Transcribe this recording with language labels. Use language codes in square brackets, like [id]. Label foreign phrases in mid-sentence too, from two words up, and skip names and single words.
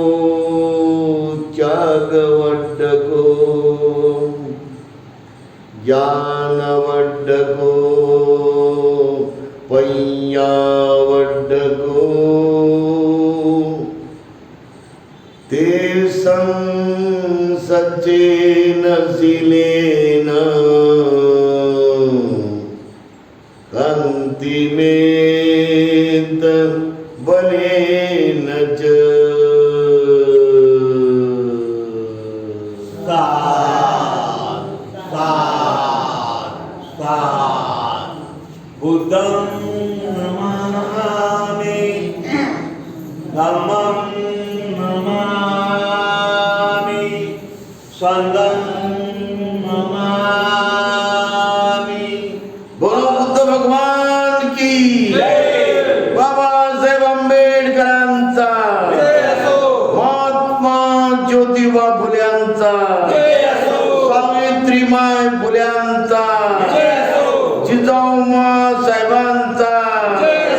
[pi] त्यागवड्डको ज्ञानवड्डको पय्यावड्डको ते सच्चेन शीलेन अंतिमेत बलेन च. बुद्धं नमामि, धम्मं नमामि, संघं नमामि. [hi] बोलो बुद्ध भगवान की जय. [mr] बाबासाहेब आंबेडकरांचा, महात्मा ज्योतिबा फुल्यांचा, सावित्रीमाय फुल्यांचा, जिजाऊ साहेबांचा.